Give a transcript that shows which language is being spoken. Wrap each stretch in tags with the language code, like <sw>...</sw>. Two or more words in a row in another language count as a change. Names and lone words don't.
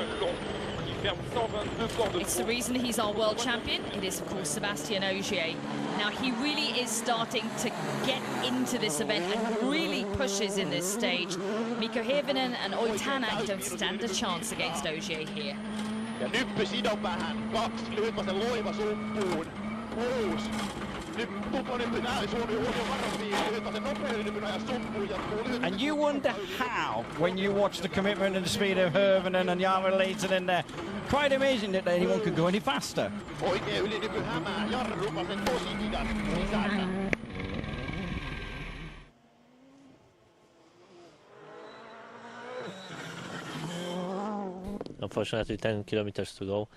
<en>It's the reason he's our world champion. It is, of course, Sebastian Ogier. Now, he really is starting to get into this event and really pushes in this stage. Mikko Hirvonen and Oi Tanak don't stand a chance against Ogier here.</en> <fi>Ja nyppy sidon vähän, 2, lyhyt vasen loiva suppuun, 6,</fi> <en>And you wonder how, when you watch the commitment and the speed of Hirvonen and Jarmo Leighton in there, quite amazing that anyone could go any faster. Unfortunately, 10 kilometers to go.</en>